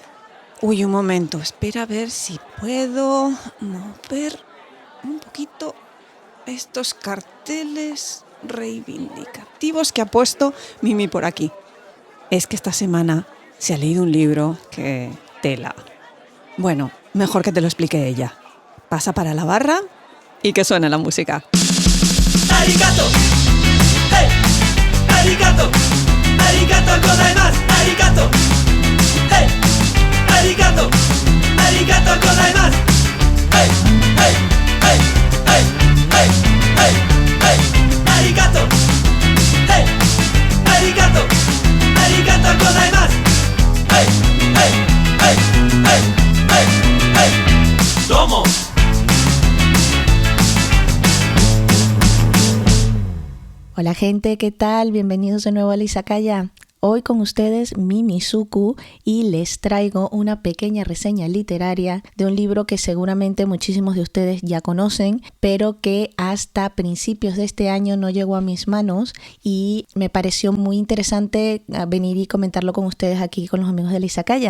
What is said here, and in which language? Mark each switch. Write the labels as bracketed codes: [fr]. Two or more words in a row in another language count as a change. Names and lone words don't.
[es] Uy, un momento, espera a ver si puedo mover un poquito estos carteles reivindicativos que ha puesto Mimi por aquí. Es que esta semana se ha leído un libro que tela. Bueno, mejor que te lo explique ella. Pasa para la barra y que suene la música. [ja] ありがとう、hey、ありがとう、ありがとうございます、ありがとう、hey、ありがとう、ありがとうございます、hey、hey、hey、hey、hey、hey、hey、ありがとう、hey、ありがとう、ありがとうございます、hey、hey、hey、hey、hey、hey、どうも. [es] Hola gente, ¿qué tal? Bienvenidos de nuevo a Izakaya. Hoy con ustedes Mimi Suku y les traigo una pequeña reseña literaria de un libro que seguramente muchísimos de ustedes ya conocen, pero que hasta principios de este año no llegó a mis manos y me pareció muy interesante venir y comentarlo con ustedes aquí con los amigos de Izakaya.